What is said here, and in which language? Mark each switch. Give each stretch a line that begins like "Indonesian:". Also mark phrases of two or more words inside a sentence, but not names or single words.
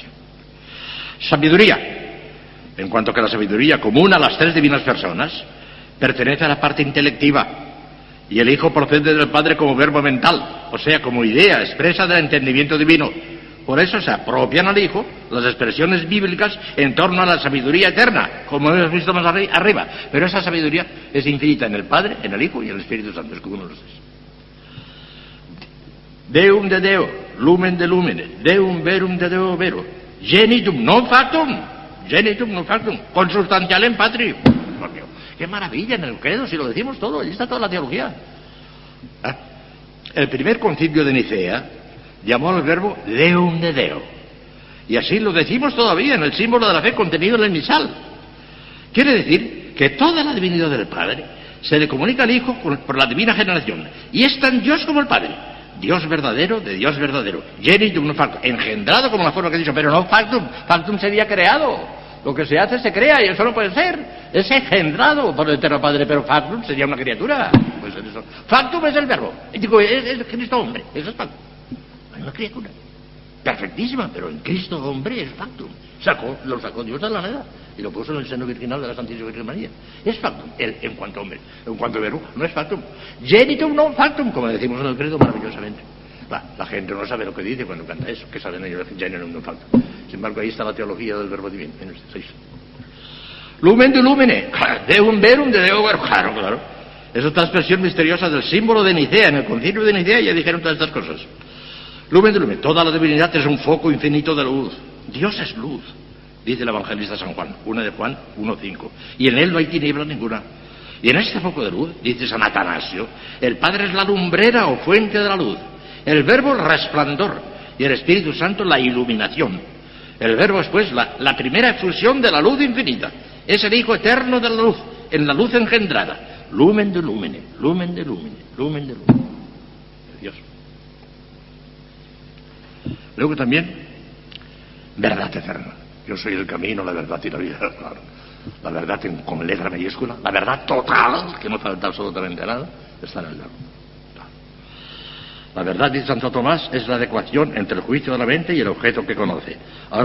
Spanish: Sabiduría, en cuanto que la sabiduría común a las tres divinas personas pertenece a la parte intelectiva, y el Hijo procede del Padre como verbo mental, o sea, como idea expresa del entendimiento divino. Por eso se apropian al Hijo las expresiones bíblicas en torno a la sabiduría eterna, como hemos visto más arriba, pero esa sabiduría es infinita en el Padre, en el Hijo y en el Espíritu Santo, es como uno de los tres.
Latin: Deum de Deo, lumen de lumine, Deum verum de Deo vero, genitum non factum, consubstantialem patri.
Spanish: ¡Qué maravilla en el credo, si lo decimos todo! Allí está toda la teología. El primer concilio de Nicea llamó al verbo
Latin: Deum de Deo,
Spanish: y así lo decimos todavía en el símbolo de la fe contenido en el misal. Quiere decir que toda la divinidad del Padre se le comunica al Hijo por la divina generación, y es tan Dios como el Padre. Dios verdadero de Dios verdadero,
Latin: genitum non factum,
Spanish: engendrado como la forma que he dicho, pero no factum. Factum sería creado. Lo que se hace se crea, y eso no puede ser. Es engendrado por el Eterno Padre, pero factum sería una criatura. Pues eso. Factum es el verbo. Digo, es Cristo hombre, eso es factum. Hay una criatura perfectísima, pero en Cristo hombre es factum. Lo sacó Dios de la nada y lo puso en el seno virginal de la Santísima Virgen María. Es factum, él en cuanto hombre. En cuanto verbo, no es factum.
Latin: Genitum non factum,
Spanish: como decimos en el credo maravillosamente. La gente no sabe lo que dice cuando canta eso, que saben ellos
Latin: genitum non factum.
Spanish: Sin embargo, ahí está la teología del verbo divino, en este 6.
Latin: Lumen de lumine, Deum verum de Deo vero.
Spanish: Claro. Es otra expresión misteriosa del símbolo de Nicea. En el concilio de Nicea ya dijeron todas estas cosas.
Latin: Lumen de lumen,
Spanish: toda la divinidad es un foco infinito de luz. Dios es luz, dice el evangelista San Juan, 1 de Juan 1:5, y en él no hay tiniebla ninguna. Y en este foco de luz, dice San Atanasio, el Padre es la lumbrera o fuente de la luz, el Verbo el resplandor y el Espíritu Santo la iluminación. El Verbo es pues la primera efusión de la luz infinita, es el Hijo eterno de la luz, en la luz engendrada.
Latin: Lumen de lumine, lumen de lumine, lumen de lumine.
Spanish: Dios. Luego también, verdad eterna. Yo soy el camino, la verdad y la vida. Claro. La verdad con letra mayúscula, la verdad total, que no falta absolutamente nada, está en el verbo. La verdad, dice Santo Tomás, es la adecuación entre el juicio de la mente y el objeto que conoce.